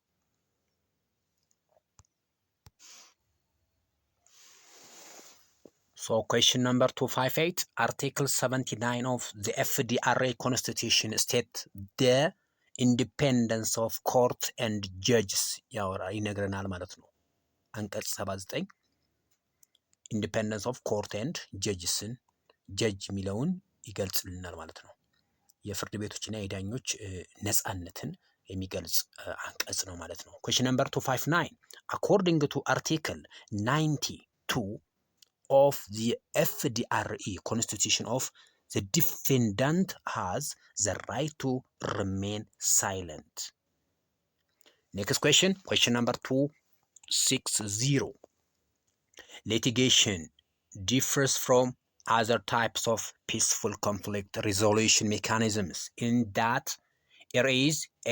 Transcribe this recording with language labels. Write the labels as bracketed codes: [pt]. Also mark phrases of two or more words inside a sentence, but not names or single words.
[en] so question number 258 Article 79 of the FDRA Constitution state the independence of court and judges [am] ይነግረናል ማለት ነው። አንቀጽ 79 [en] independence of court and judgesን [am] ጀጅ የሚለውን ይገልጽልናል ማለት ነው። የፍርድ ቤቶችና የዳኞች ነጻነትን የሚገልጽ አንቀጽ ነው ማለት ነው። [en] question number 259 according to article 92 of the FDRA Constitution of the defendant has the right to remain silent. Next question number 260 litigation differs from other types of peaceful conflict resolution mechanisms in that it is A.